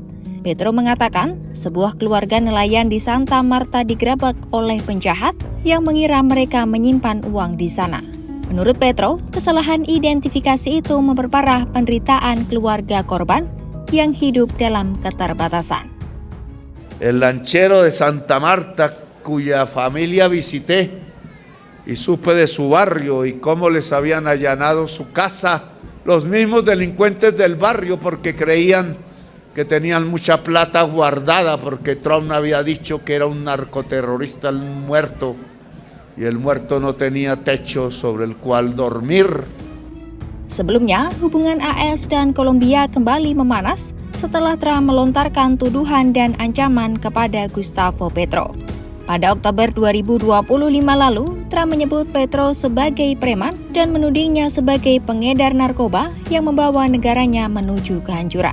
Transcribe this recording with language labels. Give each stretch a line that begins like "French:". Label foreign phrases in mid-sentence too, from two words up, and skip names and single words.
Indonesian: Petro mengatakan, sebuah keluarga nelayan di Santa Marta digerebek oleh penjahat yang mengira mereka menyimpan uang di sana. Menurut Petro, kesalahan identifikasi itu memperparah penderitaan keluarga korban yang hidup dalam keterbatasan.
Spanish: El lanchero de Santa Marta, cuya familia visité y supe de su barrio y cómo les habían allanado su casa, los mismos delincuentes del barrio, porque creían que tenían mucha plata guardada, porque Trump había dicho que era un narcoterrorista el muerto, y el muerto no tenía techo sobre el cual dormir.
Indonesian: Sebelumnya, hubungan AS dan Kolombia kembali memanas setelah Trump melontarkan tuduhan dan ancaman kepada Gustavo Petro. Pada Oktober 2025 lalu, Trump menyebut Petro sebagai preman dan menudingnya sebagai pengedar narkoba yang membawa negaranya menuju kehancuran.